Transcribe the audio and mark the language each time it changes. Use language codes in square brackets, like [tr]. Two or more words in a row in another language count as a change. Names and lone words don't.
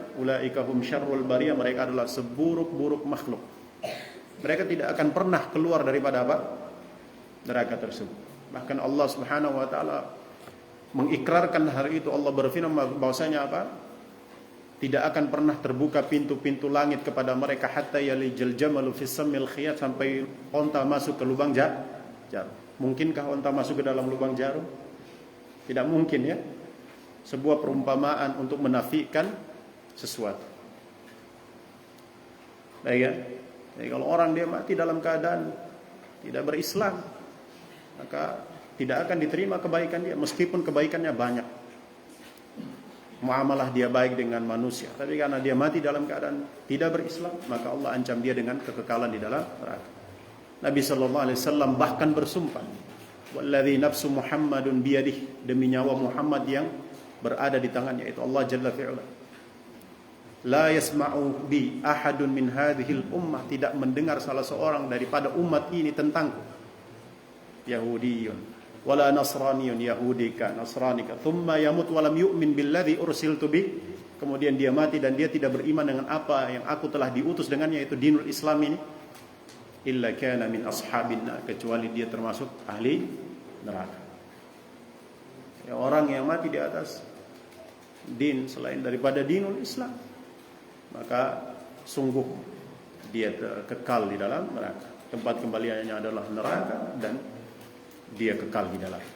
[ar] أولئك هم شر البرية, [id] mereka adalah seburuk-buruk makhluk. Mereka tidak akan pernah keluar daripada apa? Neraka tersebut. Bahkan Allah [ar] سبحانه وتعالى [id] mengikrarkan hari itu. Allah berfirman bahwasanya apa? Tidak akan pernah terbuka pintu-pintu langit kepada mereka [ar] حتى يلج الجمل في سم الخياط, [id] sampai onta masuk ke lubang jarum. Mungkinkah onta masuk ke dalam lubang jarum? Tidak mungkin ya. Sebuah perumpamaan untuk menafikan sesuatu. Baik ya. Jadi kalau orang dia mati dalam keadaan tidak berislam, maka tidak akan diterima kebaikan dia meskipun kebaikannya banyak. Muamalah dia baik dengan manusia, tapi karena dia mati dalam keadaan tidak berislam, maka Allah ancam dia dengan kekekalan di dalam neraka. Nabi [ar] صلى الله عليه وسلم [id] bahkan bersumpah, [ar] "والذي نفس محمد بيده," [id] demi nyawa Muhammad yang berada di tangannya, itu Allah [ar] جل فعلا. لا يسمع بي أحد من هذه الأمة, [id] tidak mendengar salah seorang daripada umat ini tentangku, [ar] يهودي ولا نصراني، يهوديك نصرانيك, ثم يموت ولم يؤمن بالذي أرسلت به, [id] kemudian dia mati dan dia tidak beriman dengan apa yang aku telah diutus dengannya, yaitu [ar] دين الإسلام [id] ini, [ar] إلا كان من أصحاب النار, [id] kecuali dia termasuk ahli neraka. Ya, orang yang mati di atas din selain daripada [ar] دين الإسلام, [id] maka sungguh dia kekal di dalam neraka. Tempat kembaliannya adalah neraka dan dia kekal di dalam.